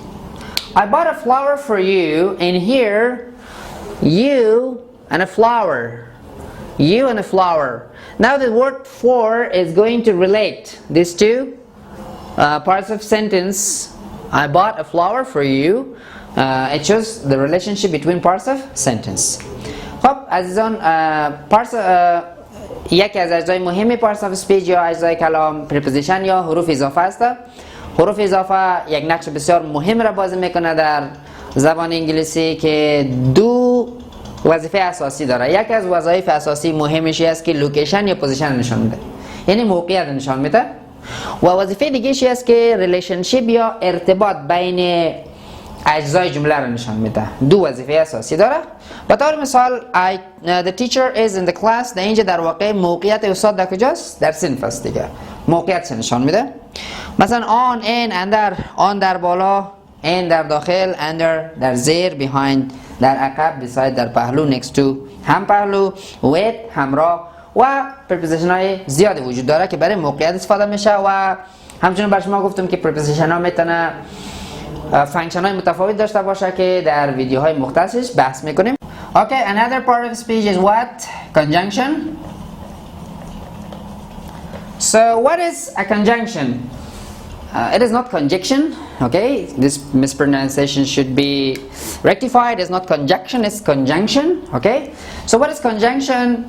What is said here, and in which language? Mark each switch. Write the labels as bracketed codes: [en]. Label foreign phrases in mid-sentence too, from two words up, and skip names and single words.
[en] I bought a flower for you, and here you and a flower. You and a flower. Now the word for is going to relate these two parts of sentence. I bought a flower for you. It shows the relationship between parts of sentence. [fa] خب عزیزان یکی از اجزای مهم [en] parts of speech [fa] یا اجزای کلام preposition یا حروف اضافه است. حروف اضافه یک نقش بسیار مهم را بازی میکنه در زبان انگلیسی که دو وظیفه اساسی داره. یکی از وظایف اساسی مهمش است که لوکیشن یا پوزیشن نشان میده، یعنی موقعیت نشان میده. و وظیفه دیگه است که ریلیشنشیپ یا ارتباط بین اجزای جمله را نشان میده. دو وظیفه اساسی داره. به طور مثال [en] the teacher is in the class. [fa] در اینجا در واقع موقعیت استاد در کجاست؟ در صنف است دیگه. موقعیت نشان میده. مثلا [en] on, in, under. [fa] on در بالا، in در داخل، under در زیر، behind در عقب، beside در پهلو، [en] next to [fa] هم پهلو، with همراه و preposition های زیادی وجود داره که برای موقعیت استفاده میشه. و همچنین بر شما گفتم که preposition ها میتونه فانکشن های متفاوت داشته باشه که در ویدیوهای مختصش بحث میکنیم. [en] Okay, another part of speech is what? Conjunction. So what is a conjunction? It is not conjunction. Okay, this mispronunciation should be rectified. It's not conjunction, it's conjunction. Okay, so what is conjunction?